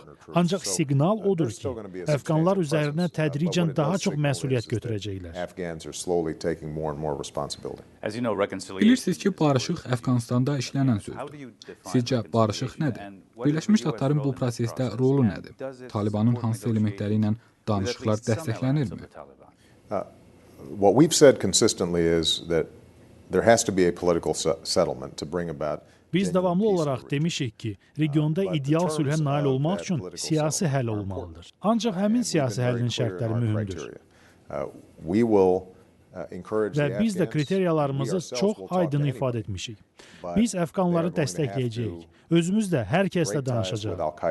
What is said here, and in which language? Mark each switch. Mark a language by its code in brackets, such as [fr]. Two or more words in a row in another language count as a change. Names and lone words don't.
[az] Ancaq siqnal odur ki, əfqanlar üzərinə tədricən daha çox məsuliyyət götürəcəklər. Bilirsiniz ki, barışıq Əfqanıstanda işlənən sözdür. Sizcə, barışıq nədir? Birləşmiş Ştatların bu prosesdə rolu nədir? Talibanın hansı elementləri ilə danışıqlar dəstəklənirmi? [en] What we've said consistently is that there has to be a political settlement to bring about. [az] Biz davamlı olaraq demişik ki, regionda ideal sülhə nail olmaq üçün siyasi həll olmalıdır. Ancaq həmin siyasi həllin şərtləri mühümdür. Və biz də kriteriyalarımızı çox aydın ifadə etmişik. Biz əfqanları dəstəkləyəcəyik. Özümüz də hər kəslə danışacağıq.